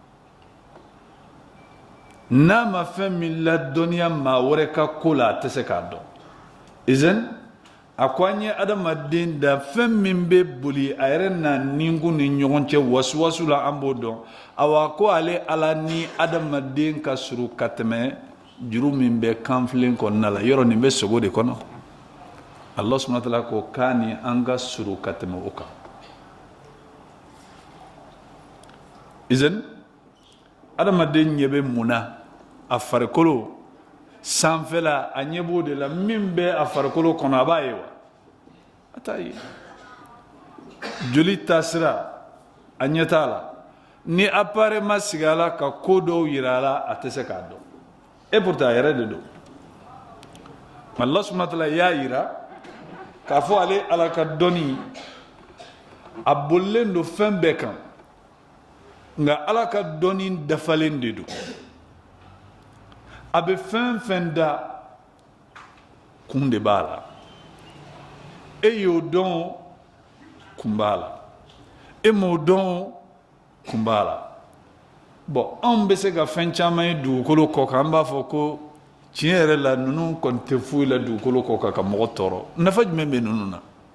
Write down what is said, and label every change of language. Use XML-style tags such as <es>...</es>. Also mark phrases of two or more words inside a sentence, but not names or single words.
<bm>n'a ma fɛn min ladɔnniya maa wɛrɛ ka ko la a tɛ se k'a dɔn izan a ko an ye adamaden da fɛn min bɛ boli a yɛrɛ na ninkun ni ɲɔgɔn cɛ wasuwasu la an b'o dɔn awa ko ale ala ni adamaden ka surun ka tɛmɛ juru min bɛ kanfilen kɔnɔna la yɔrɔ nin bɛ sogo de kɔnɔ</bm> <ar>الله سبحانه وتعالى</ar> <bm>ko k'a ni an ka surun ka tɛmɛ o kan izin adamaden ɲɛ bɛ mun na a farikolo sanfɛla a ɲɛ b'o de la min bɛ a farikolo kɔnɔ a b'a ye wa a t'a ye joli taasira a ɲɛ t'a la ni appareil ma sigi a la ka ko dɔw yira a la a tɛ se k'a dɔn</bm> <fr>et pourtant</fr> <bm>a yɛrɛ de don</bm> <ar>الله سبحانه وتعالى</ar> <bm>y'a yira k'a fɔ ale ala ka dɔnni a bolilen don fɛn bɛɛ kan nka ala ka dɔnni dafalen de don a bɛ fɛn fɛn da kun de b'a la e y'o dɔn kun b'a la e m'o dɔn kun b'a la bon anw bɛ se ka fɛn caman ye dugukolo kɔ kan an b'a fɔ ko tiɲɛ yɛrɛ la ninnu kɔni tɛ foyi la dugukolo kɔ kan ka mɔgɔ tɔɔrɔ nafa jumɛn bɛ ninnu na</bm>